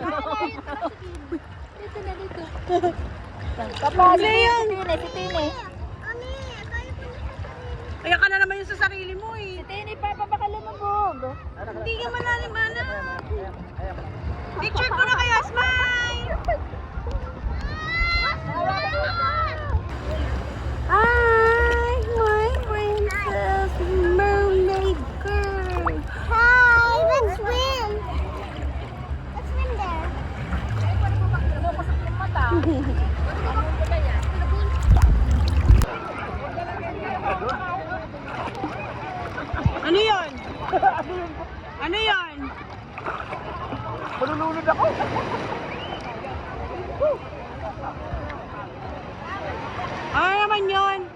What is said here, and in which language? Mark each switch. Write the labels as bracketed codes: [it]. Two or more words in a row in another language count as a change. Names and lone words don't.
[tl] Ano yan? Si Tini. Kaya ka na naman yun sa sarili mo eh. Si Tini, Papa, baka lumabog. Hindi ka malalim, anak. Picture ko na kaya, [en] smile! Hi, my princess mermaid girl. Hi, let's swim. Let's swim there. [tl] Ano yun? Ano yun? Malulunod ako. Ano naman yun?